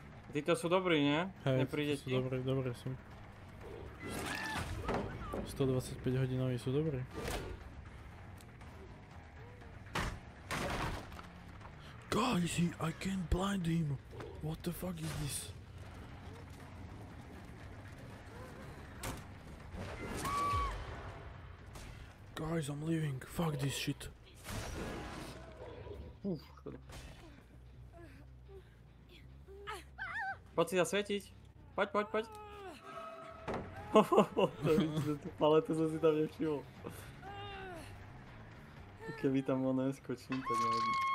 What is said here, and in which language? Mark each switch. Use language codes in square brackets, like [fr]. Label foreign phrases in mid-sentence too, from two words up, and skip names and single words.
[sk] Títo sú dobrí, nie? Hej, Nepríde sú ti? dobré sú. 125 hodinový sú dobré. [en] Guys, I can't blind him. What the fuck is this? Guys, I'm leaving. Fuck this shit. [sk] Škoda. Poď si zasvietiť. Poď. Tú paletu som si tam nevšimol. Keby tam ono neskočím, tak nevadí.